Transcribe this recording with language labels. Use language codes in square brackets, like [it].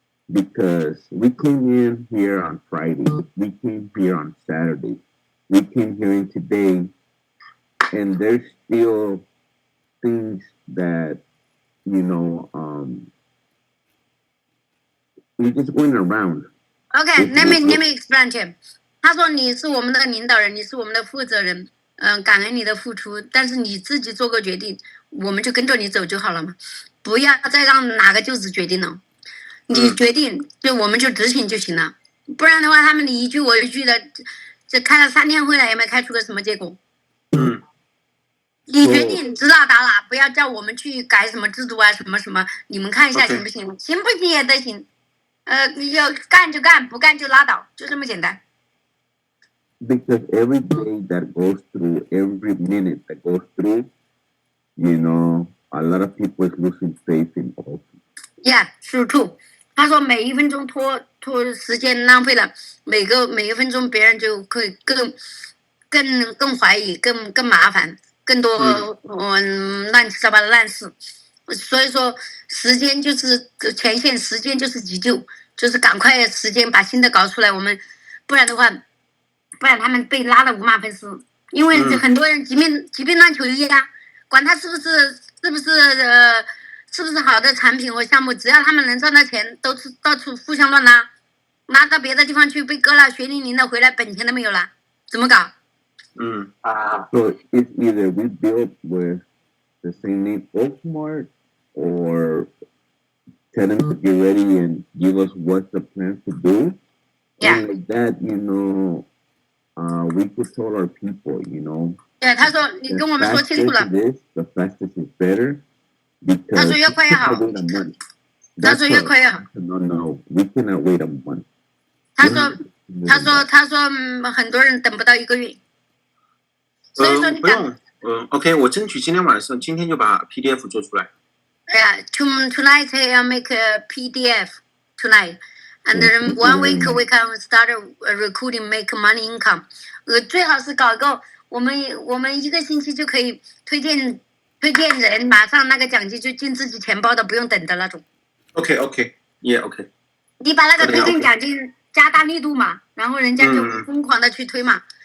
[en] Because we came in here on Friday, we came here on Saturday, we came here in today, and there's still things that, we're just going around. Okay, let me explain to him. [zh] 他说你是我们的领导人，你是我们的负责人，感恩你的付出，但是你自己做个决定，我们就跟着你走就好了嘛，不要再让哪个就是决定了。你决定，就我们就执行就行了，不然的话，他们你一句我一句的，这开了3天会了，也没开出个什么结果。你决定指哪打哪，不要叫我们去改什么制度啊，什么，你们看一下行不行？行不行也得行，你就干就干，不干就拉倒，就这么简单。 [en] because every day that goes through, every minute that goes through, a lot of people is losing faith in all. Yeah, true too. [zh] 他说每一分钟拖时间浪费了，每一分钟别人就可以更怀疑，更麻烦，更多乱七八糟的烂事。所以说时间就是前线，时间就是急救，就是赶快时间把新的搞出来，我们不然他们被拉了五马分尸。因为很多人疾病乱投医啊，管他是不是好的产品或项目，只要他们能赚到钱，都是到处互相乱拉到别的地方去，被割了血淋淋的回来，本钱都没有了，怎么搞 [en] ？So it's either we build with the same name Oaksmart, or tell them to get ready and give us what the plan to do. Yeah. And like that, we could tell our people, [zh] 对，他说你跟我们说清楚了。 [en] The fastest is better. [zh] 他说越快越好。他说越快越好。 [en] No, we cannot wait a month. [zh] 他说很多人等不到1个月。所以说你讲 OK， 我争取今天就把 PDF 做出来。 [en] Yeah, tonight I'll make a PDF tonight, and then 1 week we can start recruiting, make money income. [zh] 最好是搞个我们1个星期就可以推荐人，马上那个奖金就进自己钱包的，不用等的那种。 [en] OK， [zh] 你把那个推荐奖金加大力度嘛，然后人家就疯狂的去推嘛。